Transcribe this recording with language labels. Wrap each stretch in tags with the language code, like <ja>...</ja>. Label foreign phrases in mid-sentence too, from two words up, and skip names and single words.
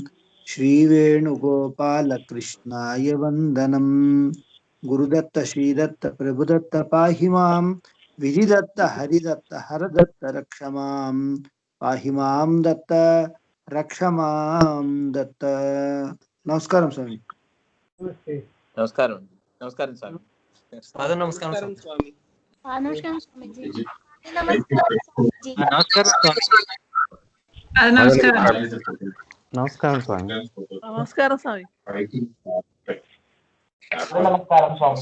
<sa>श्रीवेणुगोपालकृष्णाय वन्दनम् गुरुदत्त श्रीदत्त प्रभुदत्त पाहि मां विधिदत्त हरिदत्त हरदत्त रक्ष मां पाहि मां दत्त रक्ष मां दत्त नमस्कारं स्वामी</sa> <te>Namaste. నమస్కారం నమస్కారం స్వామి పాద నమస్కారం స్వామి. నమస్కారం స్వామీజీ. నమస్కారం స్వామీజీ. నమస్కారం స్వామి. నమస్కారం నమస్కారం స్వామి. నమస్కారం స్వామి. నమస్కారం స్వామి.</te>